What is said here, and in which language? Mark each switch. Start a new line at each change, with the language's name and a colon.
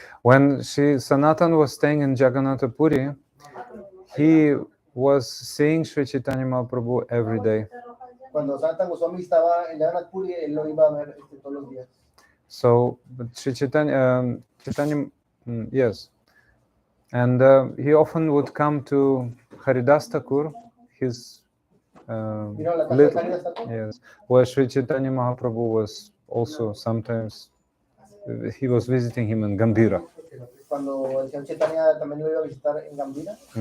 English: When Sri Sanatana was staying in Jagannath Puri, he was seeing Sri Chaitanya Mahaprabhu every day.
Spanish: Cuando Sanatana Goswami estaba en Jagannath Puri, él lo iba a ver todos los días.
English: So, but Sri Chaitanya, yes. And he often would come to Haridasa Thakura, his
Spanish: Vino a la casa de
English: little,
Spanish: Haridasa Thakura.
English: yes, where Sri Chaitanya Mahaprabhu was also sometimes, he was visiting him in Gambhira.
Spanish: Cuando el señor Chaitanya también lo iba a visitar en Gambhira.